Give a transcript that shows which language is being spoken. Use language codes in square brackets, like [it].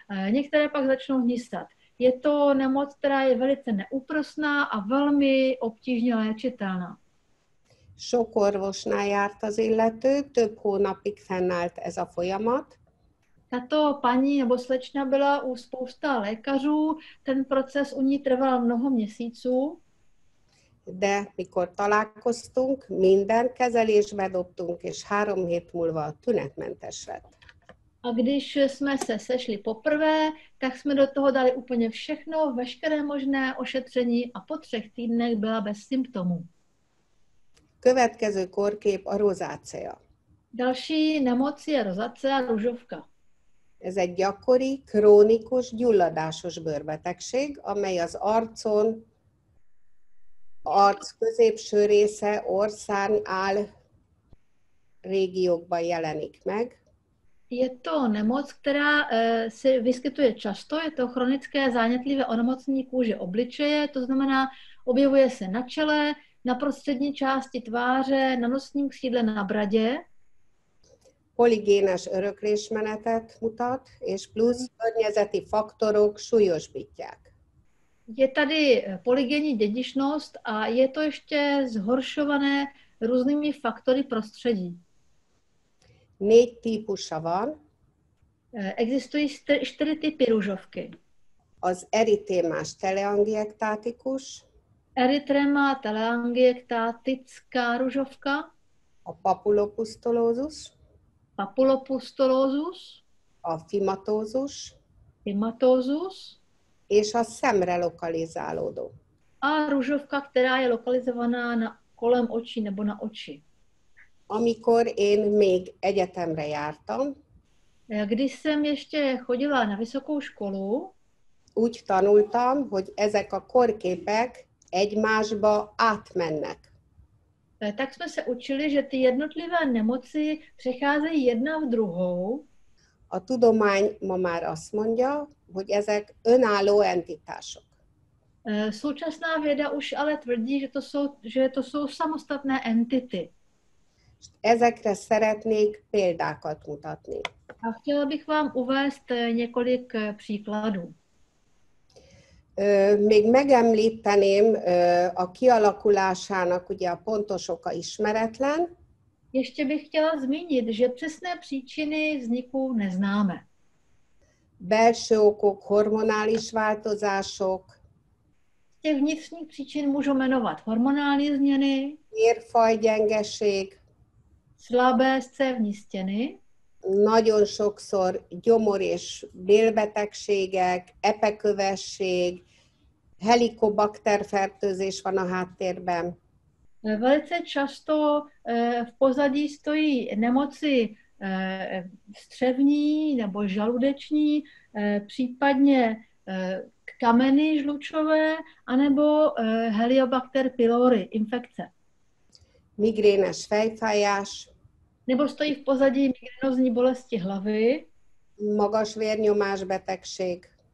[cs] Některé pak začnou hnisat. Je to nemoc, která je velice neúprosná a velmi obtížně léčitelná. [hu] Sok orvosnál járt az illető, több hónapig fennállt ez a folyamat. [cs] Tato paní nebo slečna byla u spousta lékařů, ten proces u ní trval mnoho měsíců. [hu] De mikor találkoztunk, minden kezelésbe dobtunk, és 3 hét múlva tünetmentes lett. [cs] A když jsme se sešli poprvé, tak jsme do toho dali úplně všechno, veškeré možné ošetření a po 3 týdnech byla bez symptomů. [hu] Következő kórkép a rozácea. [cs] Další nemoc je rozacea, růžovka. [hu] Ez egy gyakori, krónikus, gyulladásos bőrbetegség, amely az arcon, arc középső része, orszárny, áll régiókban jelenik meg. [cs] Je to nemoc, která se vyskytuje často, je to chronické zánětlivé onemocnění kůže obličeje, to znamená, objevuje se na čele, na prostřední části tváře, na nosním křídle, na bradě. [hu] Poligénes öröklésmenetet mutat, és plusz környezeti faktorok súlyosbítják. [cs] Je tady polygenní dědičnost a je to ještě zhoršované různými faktory prostředí. [hu] 4 típusa van. [cs] Existují 4 typy růžovky. [hu] Az eritémás teleangiektátikus, [cs] Erytrema telangiektatická růžovka, [hu] a papulopusztulózus, [cs] papulopustulózus, [hu] a fimatózus, [cs] hematózus [hu] és a szemre lokalizálódó. [cs] a růžovka, která je lokalizovaná kolem očí nebo na oči. [hu] Amikor én még egyetemre jártam, [cs] Když jsem ještě chodila na vysokou školu, [hu] úgy tanultam, hogy ezek a korképek egymásba átmennek. [cs] tak jsme se učili, že ty jednotlivé nemoci přecházejí jedna v druhou. [hu] A tudomány ma már azt mondja, hogy ezek önálló entitások. [cs] Současná věda už ale tvrdí, že to jsou samostatné entity. [hu] Ezekre szeretnék példákat mutatni. [cs] A chtěla bych vám uvést několik příkladů. [hu] Még megemlíteném a kialakulásának, ugye a pontos oka ismeretlen. [cs] Ještě bych chtěla zmínit, že přesné příčiny vzniku neznáme. [hu] Belső okok, hormonális változások, [cs] Z těch vnitřních příčin můžu jmenovat hormonální změny, [hu] vérfajgyengeség, [cs] slabé scévní stěny, [hu] nagyon sokszor gyomor- és bélbetegségek, epekövesség, helikobakterfertőzés van a háttérben. [cs] Velice často v pozadí stojí nemoci střevní nebo žaludeční, případně kameny žlučové, anebo Helicobacter pylori, infekce. [hu] Migrénes fejfájás, [cs] Nebo stojí v pozadí migrénozní bolesti hlavy, [hu] magas vérnyomásbetegség,